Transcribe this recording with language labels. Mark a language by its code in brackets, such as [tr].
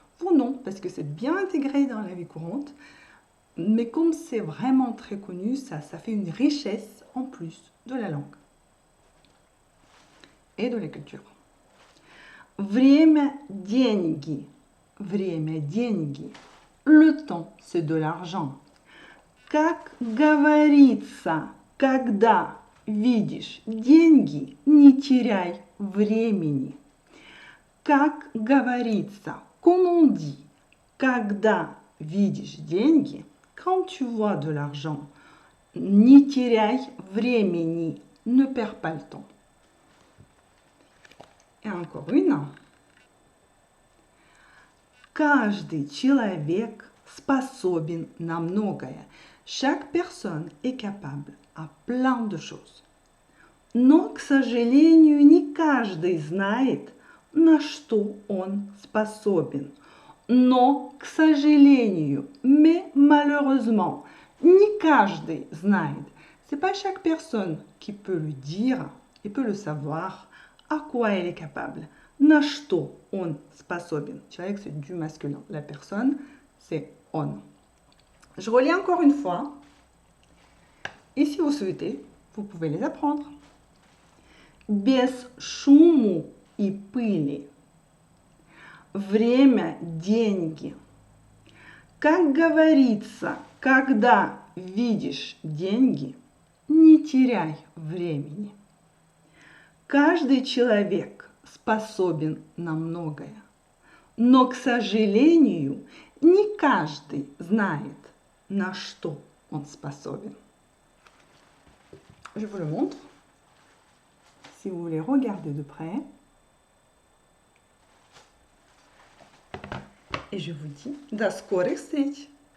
[fr] Vous non, parce que c'est bien intégré dans la vie courante, mais comme c'est vraiment très connu, ça fait une richesse en plus de la langue et de la culture. [ru] Время – деньги. Время – деньги. [fr] Le temps, c'est de l'argent. [ru] Как говорится, когда видишь деньги, не теряй времени. Как говорится, [fr] comme on dit, [ru] когда видишь деньги, [fr] quand tu vois de l'argent, [ru] не теряй времени, [fr] ne perds pas le temps. Et encore une. [ru] Каждый человек способен на многое. [fr] Chaque personne est capable à plein de choses. [ru] Но, к сожалению, не каждый знает, на что он способен. Но, к сожалению, [fr] mais malheureusement, [ru] не каждый знает. [fr] C'est pas chaque personne qui peut le dire et peut le savoir à quoi elle est capable. [ru] На что он способен. [fr] Человек, c'est du masculin. La personne, c'est on. Je relis encore une fois. Et si vous souhaitez, vous pouvez les apprendre. [ru] Без шуму и пыли. Время – деньги. Как говорится, когда видишь деньги, не теряй времени. Каждый человек способен на многое. Но, к сожалению, не каждый знает, на что он способен. [fr] Je vous le montre. Si vous voulez regarder de près. Et je vous dis, [ru] до скорых встреч!